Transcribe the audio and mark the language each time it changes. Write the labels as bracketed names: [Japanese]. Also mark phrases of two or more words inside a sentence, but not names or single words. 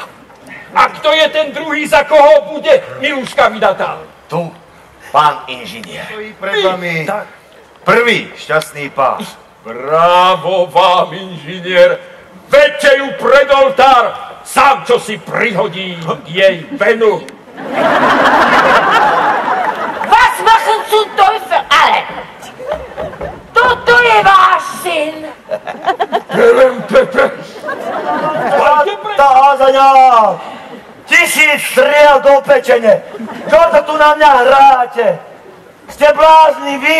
[Slovak] A kto je ten druhý, za koho bude Miluška vydatá? Tu, pán inžinier. Stojí pred vami Tak. prvý šťastný pán. Bravo vám, inžinier. Veďte ju pred oltár, sám čo si prihodí jej venu. [German] Was machen zum Teufel alle? [Slovak] Toto je váš syn. Tá házaňa! 1000 striel do do pečene. Čo to tu na mňa hráte? Ste blázni vy?